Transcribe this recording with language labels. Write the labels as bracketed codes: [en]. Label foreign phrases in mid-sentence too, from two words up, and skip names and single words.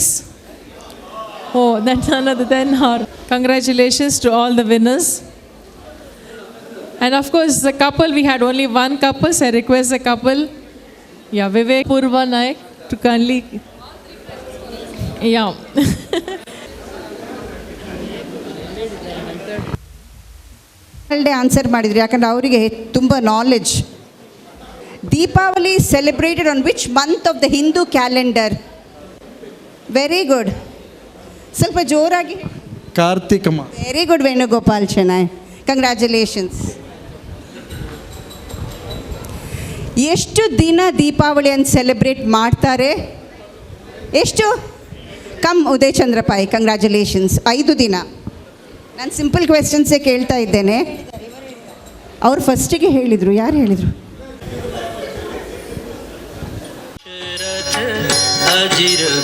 [en] Oh, that's none other than her. Congratulations to all the winners. And of course, the couple, we had only one couple, so I request the couple, yeah, Vivek Purva Naik, to kindly, yeah. [kn] ಆನ್ಸರ್ ಮಾಡಿದ್ರು, ಯಾಕಂದರೆ ಅವರಿಗೆ ತುಂಬ ನಾಲೆಡ್ಜ್. [en] Deepavali celebrated on which month of the Hindu calendar? very good, [kn] ಸ್ವಲ್ಪ ಜೋರಾಗಿ. ಕಾರ್ತಿಕ ಮಾಸ. [en] very good Venugopal Shenoy, congratulations. [kn] ಎಷ್ಟು ದಿನ ದೀಪಾವಳಿಯನ್ನು ಸೆಲೆಬ್ರೇಟ್ ಮಾಡ್ತಾರೆ? ಎಷ್ಟು? [en] come Uday Chandra Pai, congratulations. [kn] 5 ದಿನ. ನಾನು [en] simple questions [kn] ಕೇಳ್ತಾ ಇದ್ದೇನೆ. ಅವ್ರು ಫಸ್ಟಿಗೆ ಹೇಳಿದರು. ಯಾರು ಹೇಳಿದರು? अजिर